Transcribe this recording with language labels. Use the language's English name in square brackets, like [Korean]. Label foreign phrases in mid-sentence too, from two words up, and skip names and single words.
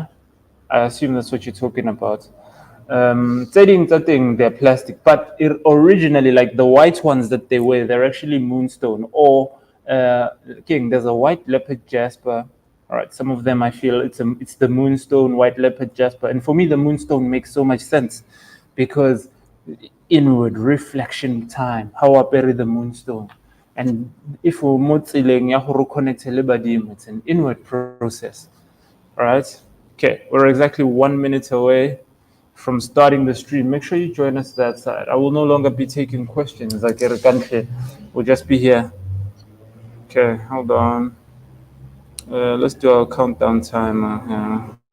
[English] I assume that's what you're talking about. They're plastic, but originally, like the white ones that they wear, they're actually moonstone or king. There's a white leopard jasper. All right, some of them I feel it's the moonstone, white leopard jasper, and for me the moonstone makes so much sense because inward reflection time. How I bury the moonstone, and if we're [Tswana] motileng ya go [English] connect [Tswana] le badimo, [English] it's an inward process. All right. Okay, we're exactly 1 minute away from starting the stream. Make sure you join us that side. I will no longer be taking questions. Like we'll just be here. Okay, hold on. Let's do our countdown timer here.